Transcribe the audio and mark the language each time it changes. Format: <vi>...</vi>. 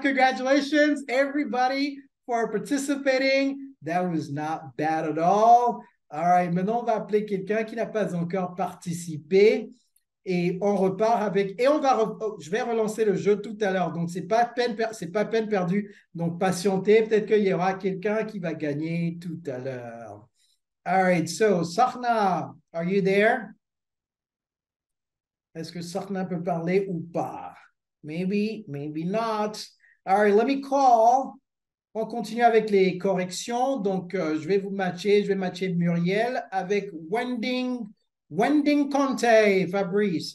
<en>Congratulations, everybody, for participating. That was not bad at all. All right.</en> <fr>Maintenant, on va appeler quelqu'un qui n'a pas encore participé. Et on repart avec... Et on va... je vais relancer le jeu tout à l'heure. Donc, c'est pas peine perdue. Donc, patientez. Peut-être qu'il y aura quelqu'un qui va gagner tout à l'heure.</fr> <en>All right, so Sarna, are you there?</en> <fr>Est-ce que Sarna peut parler ou pas?</fr> <en>Maybe, maybe not. All right, let me call.</en> <fr>On continue avec les corrections. Donc, je vais matcher Muriel avec Wending Conte, Fabrice.</fr>